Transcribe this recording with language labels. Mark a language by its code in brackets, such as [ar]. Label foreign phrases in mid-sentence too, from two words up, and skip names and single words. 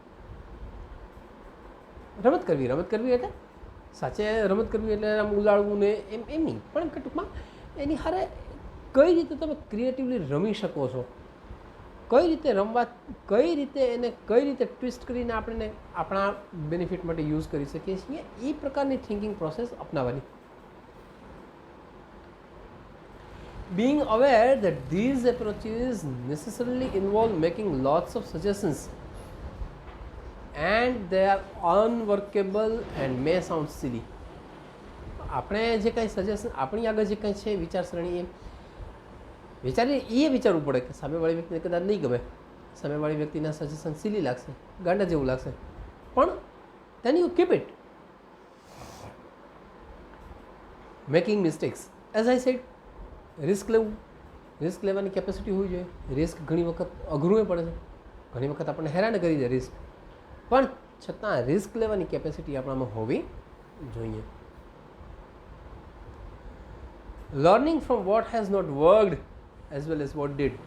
[gu] રમત કરવી એટલે સાચે રમત કરવી એટલે આમ ઉલાળવું ને એમ નહીં, પણ ટૂંકમાં એની હારે કઈ રીતે તમે ક્રિએટિવલી રમી શકો છો, કઈ રીતે રમવા, કઈ રીતે એને કઈ રીતે ટ્વિસ્ટ કરીને આપણે આપણા બેનિફિટ માટે યુઝ કરી શકીએ છીએ, એ પ્રકારની [en] thinking process [gu] અપનાવવાની. [en] Being aware that these approaches necessarily involve making lots of suggestions and they are unworkable and may sound silly. [gu] આપણે જે કંઈ સજેશન, આપણી આગળ જે કંઈ છે વિચારસરણી, એ વિચારવું પડે કે સામેવાળી વ્યક્તિને કદાચ નહીં ગમે, સામેવાળી વ્યક્તિના સજેશન સિલી લાગશે, ગાંડા જેવું લાગશે, પણ [en] then you keep it. Making mistakes. As I said, [gu] રિસ્ક લેવાની કેપેસિટી હોવી જોઈએ. રિસ્ક ઘણી વખત અઘરું પડે છે, ઘણી વખત આપણને હેરાન કરી દે રિસ્ક, પણ છતાં રિસ્ક લેવાની કેપેસિટી આપણામાં હોવી જોઈએ. [en] Learning from what has not worked as well as what did.